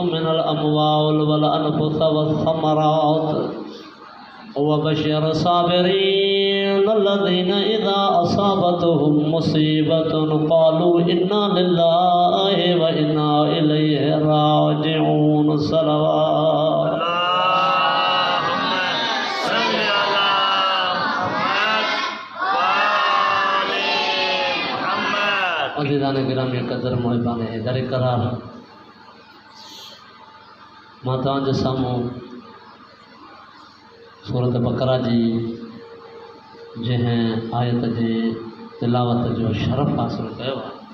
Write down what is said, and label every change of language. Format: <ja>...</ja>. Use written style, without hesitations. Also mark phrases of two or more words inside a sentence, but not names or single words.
<ar>من الأموال والأنفس والثمرات وبشر الصابرين الذين إذا أصابتهم مصيبة قالوا إنا لله وإنا إليه راجعون صلى الله</ar> <ur>عزیزان گرامی قدر محبان حیدر کرار</ur> <sd>मां तव्हांजे साम्हूं सूरत बकरा जी जंहिं आयत जे तिलावत जो शरफ़ हासिल कयो आहे</sd>